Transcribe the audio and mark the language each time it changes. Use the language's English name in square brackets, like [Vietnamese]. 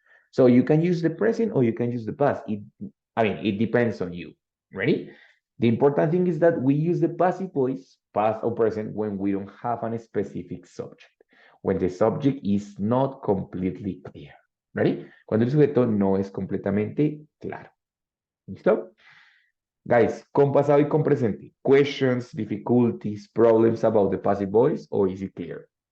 [English] So you can use the present or you can use the past. It depends on you. Ready? The important thing is that we use the passive voice, past or present, when we don't have a specific subject. When the subject is not completely clear. Ready? [Spanish] Cuando el sujeto no es completamente claro. ¿Listo? Guys, con pasado y con presente. [English] Questions, difficulties, problems about the passive voice, or is it clear?